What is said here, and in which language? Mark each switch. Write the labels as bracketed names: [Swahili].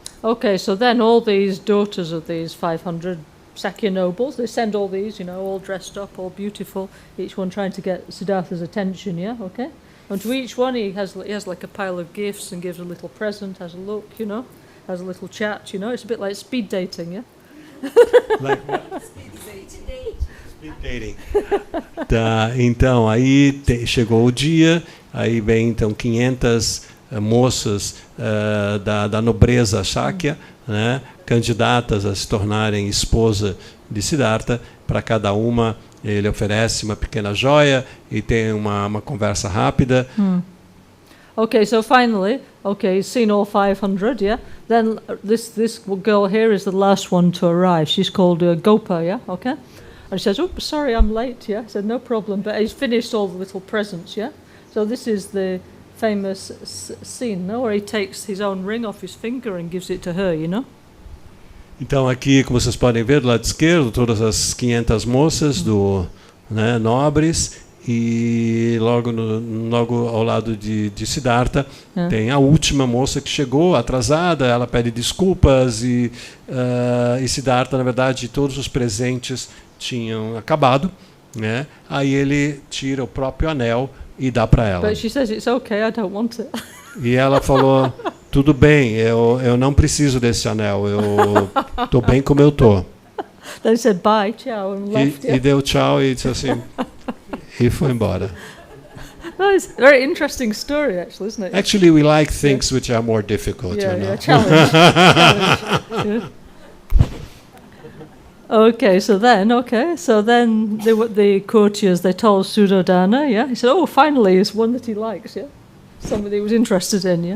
[English] Okay, so then all these daughters of these 500 Sakya nobles, they send all these, you know, all dressed up, all beautiful, each one trying to get Siddhartha's attention, yeah, okay? And to each one he has like a pile of gifts and gives a little present, has a look, you know, has a little chat, you know, it's a bit like speed dating, yeah? Like what? Speed dating. [Portuguese] Tá, então aí chegou o dia, aí vem então 500 moças da nobreza Shakya, né, candidatas a se tornarem esposa de Siddhartha. Para cada uma ele oferece uma pequena joia e tem uma conversa rápida. [English] Okay, so finally, okay, he's seen all 500, yeah? Then this girl here is the last one to arrive. She's called Gopa, yeah? Okay? And she says, "Oh, sorry, I'm late," yeah? I said, "No problem," but he's finished all the little presents, yeah? So this is the famous scene, no? Where he takes his own ring off his finger and gives it to her, you know? [Portuguese] Então aqui, como vocês podem ver do lado esquerdo, todas as 500 moças nobres, e logo ao lado de Siddhartha tem a última moça que chegou atrasada, ela pede desculpas e Siddhartha, na verdade, todos os presentes tinham acabado, né? Aí ele tira o próprio anel e dá para ela. [English] But she says it's okay, I don't want it. [Portuguese] E ela falou, tudo bem, eu não preciso desse anel, eu tô bem como eu tô. [English] Then he said bye, ciao, and left. [Portuguese] E deu tchau e disse assim, e foi embora. [English] No, it's a very interesting story, actually, isn't it? Actually, we like things which are more difficult, you know. Challenge. Yeah. Okay, so then the courtiers, they told Suddhodana, yeah. He said, oh, finally, it's one that he likes, yeah. Somebody he was interested in, yeah.